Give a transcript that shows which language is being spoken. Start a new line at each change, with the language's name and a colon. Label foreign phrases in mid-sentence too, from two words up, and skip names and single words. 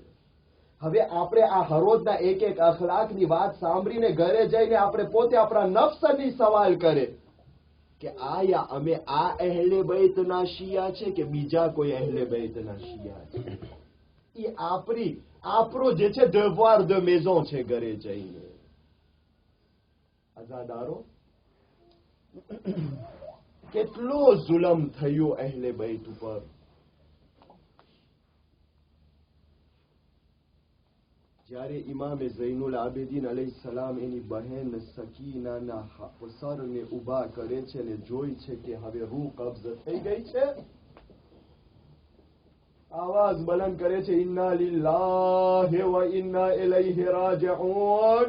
Gujarati: હવે આપણે આ હરોજના એક એક અખલાકની વાત સાંભળીને ઘરે જઈને આપણે પોતે આપણા નફ્સની સવાલ કરે કે આયા અમે આ અહેલે બૈતના શિયા છે કે બીજા કોઈ અહેલે બૈતના શિયા છે. એ આપણો જે છે
French: devoir de maison
Gujarati: છે ઘરે જઈને. અઝાદારો, કેટલો જુલમ થયો અહેલે બૈત ઉપર. જ્યારે ઇમામે ઝૈનુલ આબેદીન અલૈહિસ્સલામ એની બહેન સકીનાના સરને ઊભા કરે છે અને જોઈ છે કે હવે રૂહ કબ્ઝ થઈ ગઈ છે, આવાજ બુલંદ કરે છે,
Arabic: إنا لله وإنا إليه راجعون.